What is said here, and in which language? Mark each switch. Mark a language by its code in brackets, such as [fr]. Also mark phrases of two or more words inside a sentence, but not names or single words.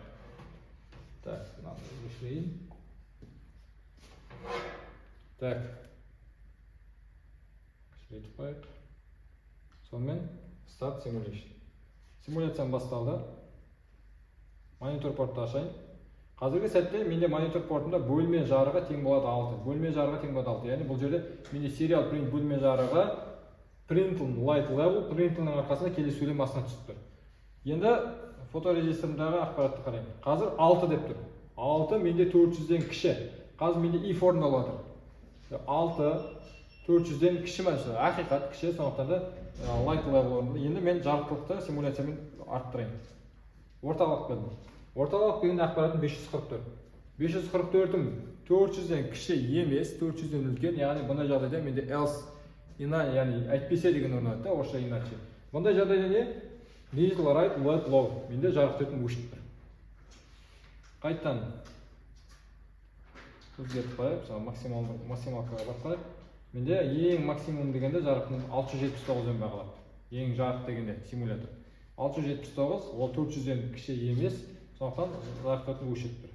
[kk] Так, мынаны өшірейін. Так, өшіретіп қойық. Сонымен [en] start simulation. [kk] Симуляциям басталды. Монитор портты ашайын. Қазіргі сәтте менде монитор портында бөлме жарығы тең болады 6. Бөлме жарығы тең болады 6. Яғни бұл жерде менде [en] serial print [kk] бөлме жарығы [en] println light level [kk] printlnның арқасында келесі сөйлем астына түсіп тұр. Енді фоторегистрімдағы ақпаратты қараймын. Қазір 6 деп тұр. 6 менде 400-ден кіші. Қазір менде if орындалып жатыр. 6 400-ден кіші ме? Ақиқат кіші, сондықтан да [en] light level [kk] орындалды. Енді мен жарықтылықты симуляциямен арттырайын. Орталық бердім. Орталық берген ақпаратын 544. 544-ім 400-ден кіші емес, 400-ден үлкен, яғни бұндай жағдайда менде else, яғни әйтпесе деген орнады, орысша иначе. Бұндай жағдайда не? [en] Digital right LED low. [kk] Менде жарық өтім өшіп тұр. Қайттан өзгертіп қойып, максималкаға басқарып. Менде ең максимум дегенде жарықтың 679 өн бағалап. Ең жарық дегенде симулятор. 679, ол 400-ден кіші емес, сондықтан жарық өтім өшіп тұр.